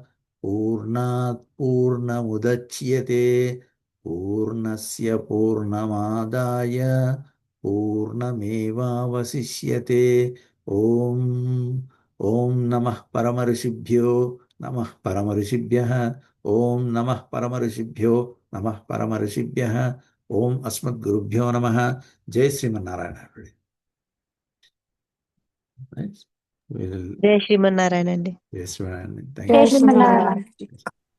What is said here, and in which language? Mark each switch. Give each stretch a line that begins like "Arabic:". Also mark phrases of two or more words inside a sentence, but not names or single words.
Sanskrit: पूर्णात् पूर्णमुदच्यते पूर्णस्य पूर्णमादाय पूर्णमेव वशिष्यते ओं नमः परमर्षिभ्यो नमः परमर्षिभ्यः ओं नमः परमर्षिभ्यो नमः परमर्षिभ्यः ओं अस्मत् गुरुभ्यो नमः जय श्रीमन् नारायण.
English: Right?
Telugu: జై శ్రీమన్నారాయణ అండి.
English: Yes, Sriman. Thank
Telugu: జై
English: you.
Telugu: శ్రీమన్నారాయణ.